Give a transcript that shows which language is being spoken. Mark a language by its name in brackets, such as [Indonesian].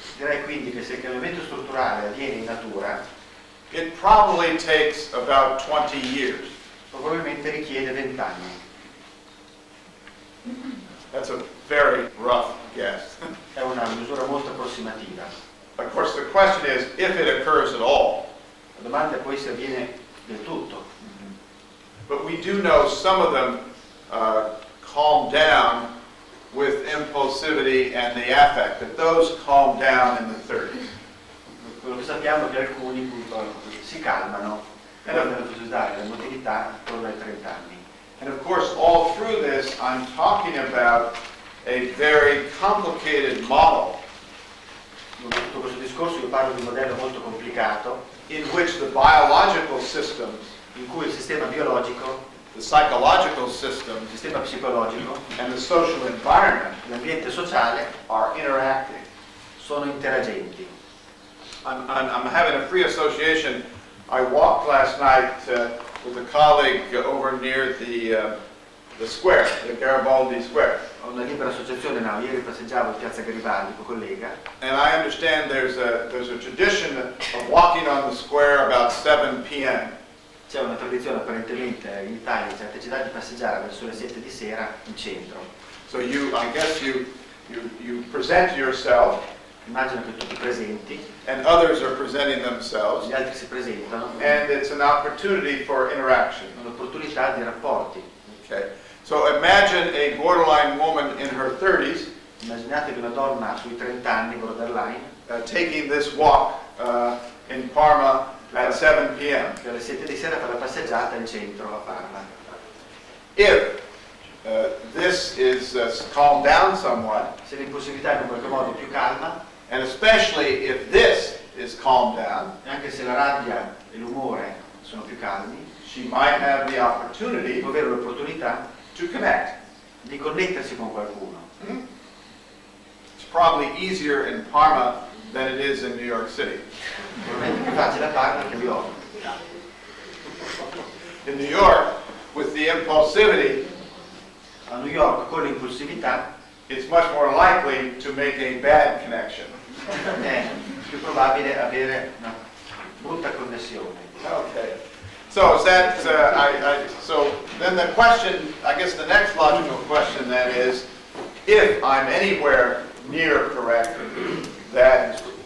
[Italian] Direi quindi che se il cambiamento strutturale avviene in natura, [English] it probably takes about 20 years. [Italian] probabilmente richiede 20 anni. [English] That's a very rough guess. [Italian] È una misura molto approssimativa. [English] Of course, the question is if it occurs at all. [Italian] La domanda è poi se avviene del tutto. [English] But we do know some of them calm down with impulsivity and the affect, that those calm down in the 30s. [Italian] Quello che sappiamo è che alcuni appunto si calmano e la nervosità e l'emotività attorno ai 30 anni. [English] And of course, all through this, I'm talking about a very complicated model [Italian] In tutto questo discorso io parlo di un modello molto complicato [English] in which the biological systems, [Italian] in cui il sistema biologico, [English] the psychological [Italian] il [English] systems, [Italian] sistema psicologico [English] and the social environment [Italian] e l'ambiente sociale [English] are interacting. [Italian] sono interagenti. [English] I'm having a free association. I walked last night with a colleague over near the the square, the Garibaldi Square. [Italian] Ho una libera associazione, no, ieri passeggiavo in piazza Garibaldi con un collega. [English] And I understand there's a tradition of walking on the square about 7 p.m. [Italian] C'è una tradizione apparentemente in Italia, in certe città, di passeggiare verso le 7 di sera in centro. [English] So I guess you present yourself, [Italian] Immagino che tu ti presenti, [English] and others are presenting themselves, [Italian] gli altri si presentano, [English] and it's an opportunity for interaction. [Italian] un'opportunità di rapporti. [English] Okay. So imagine a borderline woman in her 30s [Italian] Immaginatevi una donna sui 30 anni, borderline, [English] taking this walk in Parma at 7 p.m. [Italian] che alle 7 di sera fa la passeggiata in centro a Parma. [English] If this is calmed down somewhat, [Italian] Se l'impulsività è in qualche modo più calma, [English] and especially if this is calmed down, [Italian] e anche se la rabbia e l'umore sono più calmi, [English] she might have the opportunity [Italian] può avere l'opportunità [English] to connect. [Italian] di connettersi con qualcuno. [English] It's probably easier in Parma than it is in New York City. [Italian] Probabilmente è più facile a Parma che a New York. [English] In New York, with the impulsivity, [Italian] A New York con l'impulsività [English] it's much more likely to make a bad connection. [Italian] è più probabile avere una brutta connessione. [English] Okay. So is that, so then the question, I guess the next logical question then is, if I'm anywhere near correct, that